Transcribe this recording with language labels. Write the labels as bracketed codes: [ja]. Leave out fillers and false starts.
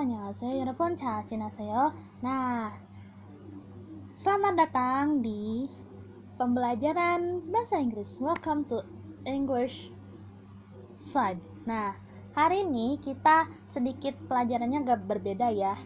[ko] Annyeonghaseyo, 여러분 잘 지내세요? [id] Nah, selamat datang di pembelajaran bahasa Inggris. [en] Welcome to English Side. [id] Nah, hari ini kita sedikit pelajarannya agak berbeda ya.